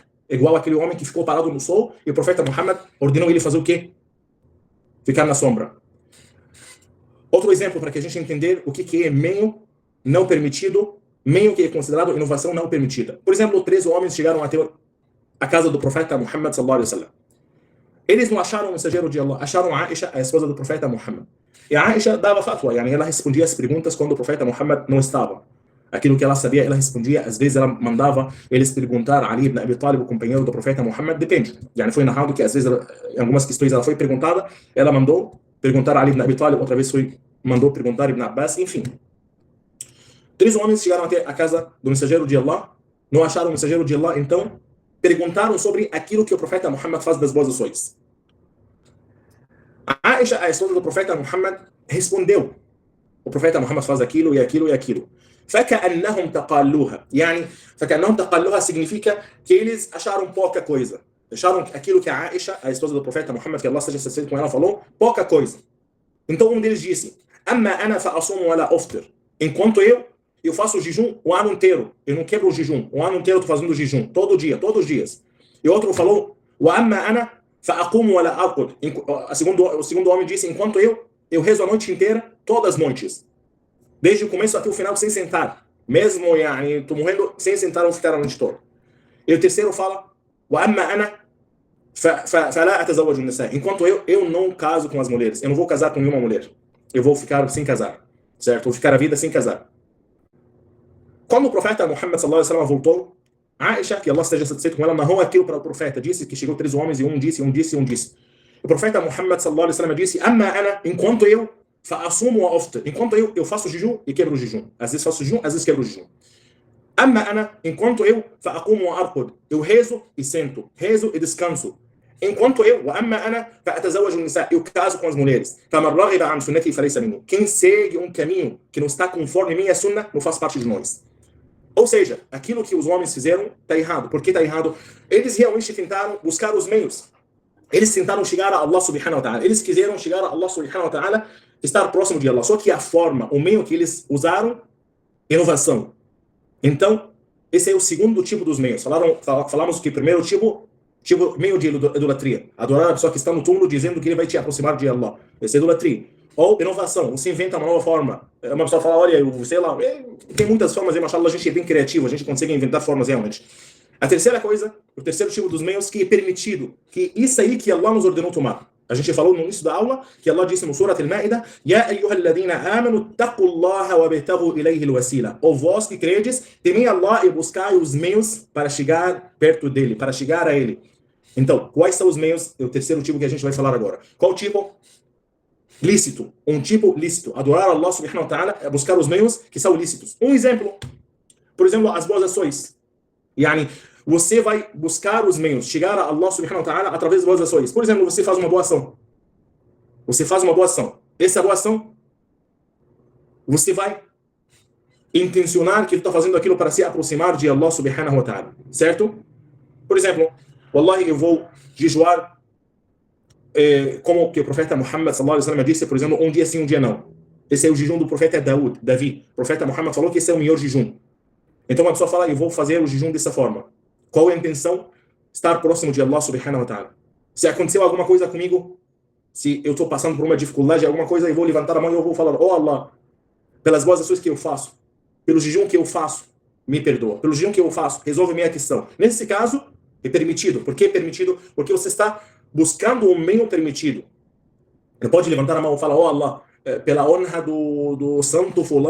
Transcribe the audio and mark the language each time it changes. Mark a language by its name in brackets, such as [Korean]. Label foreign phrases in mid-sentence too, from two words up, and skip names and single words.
[Portuguese] Igual aquele homem que ficou parado no sol e o profeta Muhammad ordenou ele fazer o quê? Ficar na sombra. Outro exemplo para que a gente entender o que é meio não permitido, meio que é considerado inovação não permitida. Por exemplo, 3 homens chegaram até a casa do profeta Muhammad [Arabic] صلى الله عليه وسلم. [Portuguese] Eles não acharam o mensageiro de Allah, acharam Aisha, a esposa do profeta Muhammad. E a Aisha dava fatwa, yani ela respondia as perguntas quando o profeta Muhammad não estava. Aquilo que ela sabia, ela respondia. Às vezes ela mandava eles perguntar a Ali ibn Abi Talib, o companheiro do profeta Muhammad, depende. Yani foi narrado que às vezes, em algumas questões ela foi perguntada, ela mandou perguntar a Ali ibn Abi Talib, outra vez mandou perguntar Ibn Abbas, enfim. 3 homens chegaram até a casa do mensageiro de Allah, não acharam o mensageiro de Allah, então perguntaram sobre aquilo que o profeta Muhammad faz das boas ações. A Aisha, a esposa do profeta Muhammad, respondeu: o profeta Muhammad faz aquilo e aquilo e aquilo. [Arabic] فَكَأَنَّهُمْ تَقَلُّوهَا. يعني, فَكَأَنَّهُمْ تَقَلُّوهَا [Portuguese] significa que eles acharam pouca coisa. Acharam aquilo que a Aisha, a esposa do profeta Muhammad, que Allah seja satisfeito com ela, falou, pouca coisa. Então um deles disse: [Arabic] أَمَّا أَنَا فَأَصُومُ وَلَا أُفْطِرُ. [Portuguese] Enquanto eu faço jejum o ano inteiro. Eu não quebro o jejum. O ano inteiro eu estou fazendo jejum. Todo dia, todos os dias. E outro falou: [Arabic] وَأَمَّا أَنَا فَأَقُومُ وَلَا أَرْقُدُ. [Portuguese] O segundo homem disse: enquanto eu rezo a noite inteira, todas as noites. Desde o começo até o final, sem sentar. Mesmo, estou morrendo, sem sentar ou ficar a noite toda. E o terceiro fala: [Arabic] وَأَمَّا أَنَا فَلَا أَتَزَوَّجُ النِّسَاء. [Portuguese] Enquanto eu não caso com as mulheres. Eu não vou casar com nenhuma mulher. Eu vou ficar sem casar. Certo? Vou ficar a vida sem casar. Quando o profeta Muhammad [Arabic] صلى الله عليه وسلم [Portuguese] voltou, Aisha, que Allah esteja satisfeito com ela, narrou aquilo para o profeta. Disse que chegou 3 homens e um disse. O profeta Muhammad [Arabic] صلى الله عليه وسلم [Portuguese] disse: [Arabic] أَمَّا أَنَا, [Portuguese] enquanto eu [Arabic] فَأَصُومُ وَأُفْطِرُ. [Portuguese] Enquanto eu faço jejum e quebro o jejum. Às vezes faço jejum, às vezes quebro o jejum. [Arabic] أَمَّا أَنَا, [Portuguese] enquanto eu [Arabic] فَأَقُومُ وَأَرْقُدُ. [Portuguese] Eu rezo e sento. Rezo e descanso. Enquanto [Arabic] وَأَمَّا أَنَا فَأَتَزَوَّجُ النِّسَاء. [Portuguese] Eu caso com as mulheres. [Arabic] فَمَنْ رَغِبَ عَنْ سُنَّتِي فَلَيْسَ مِنِّي. [Portuguese] Quem segue um caminho que não está conforme minha sunna, não faz parte de nós. Ou seja, aquilo que os homens fizeram está errado. Por que está errado? Eles realmente tentaram buscar os meios. Eles tentaram chegar a Allah [Arabic] سبحانه وتعالى. [Portuguese] Eles quiseram chegar a Allah [Arabic] سبحانه وتعالى, [Portuguese] estar próximo de Allah. Só que a forma, o meio que eles usaram, inovação. Então, esse é o segundo tipo dos meios. Falamos que o primeiro tipo meio de idolatria. Adorar a pessoa que está no túmulo dizendo que ele vai te aproximar de Allah. Essa é idolatria. Ou inovação, você inventa uma nova forma. Uma pessoa fala: olha, eu sei lá, tem muitas formas, mashallah, a gente é bem criativo, a gente consegue inventar formas realmente. A terceira coisa, o terceiro tipo dos meios que é permitido, que isso aí que Allah nos ordenou tomar. A gente falou no início da aula que Allah disse no Surat Al-Ma'idah: [Arabic] يا أيها الذين آمنوا اتقوا الله وابتغوا إليه الوسيلة. [Portuguese] Ou vós que credes, temei Allah e buscai os meios para chegar perto dele, para chegar a ele. Então, quais são os meios? É o terceiro tipo que a gente vai falar agora. Qual tipo? Lícito. Um tipo lícito. Adorar Allah [Arabic] سبحانه وتعالى [Portuguese] é buscar os meios que são lícitos. Um exemplo. Por exemplo, as boas ações. Yani, você vai buscar os meios, chegar a Allah [Arabic] سبحانه وتعالى [Portuguese] através das boas ações. Por exemplo, você faz uma boa ação. Você faz uma boa ação. Essa boa ação, você vai intencionar que está fazendo aquilo para se aproximar de Allah [Arabic] سبحانه وتعالى. [Portuguese] Certo? Por exemplo, wallahi, eu vou jejuar como que o profeta Muhammad [Arabic] صلى الله عليه وسلم [Portuguese] disse, por exemplo, um dia sim, um dia não. Esse é o jejum do profeta Davi. O profeta Muhammad falou que esse é o melhor jejum. Então uma pessoa fala: eu vou fazer o jejum dessa forma. Qual é a intenção? Estar próximo de Allah [Arabic] سبحانه وتعالى. [Portuguese] Se aconteceu alguma coisa comigo, se eu estou passando por uma dificuldade, alguma coisa, eu vou levantar a mão e eu vou falar: oh Allah, pelas boas ações que eu faço, pelo jejum que eu faço, me perdoa. Pelo jejum que eu faço, resolve minha questão. Nesse caso, é permitido. Por que permitido? Porque você está buscando um meio permitido. Não pode levantar a mão e falar: oh Allah, pela honra do santo fulano.